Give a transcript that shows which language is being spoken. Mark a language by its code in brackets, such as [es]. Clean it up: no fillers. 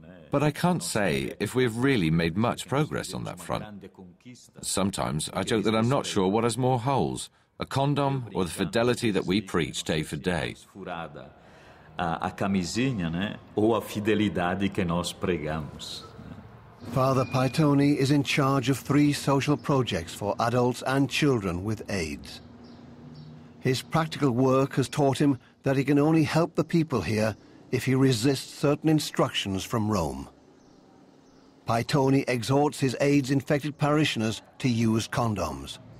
[en] But I can't say if we've really made much progress on that front. Sometimes I joke that I'm not sure what has more holes, a condom or the fidelity that we preach day for day. [pt] A camisinha, né? Ou a fidelidade que nós pregamos. [en] Father Paitoni is in charge of 3 social projects for adults and children with AIDS. His practical work has taught him that he can only help the people here if he resists certain instructions from Rome. Paitoni exhorts his AIDS-infected parishioners to use condoms.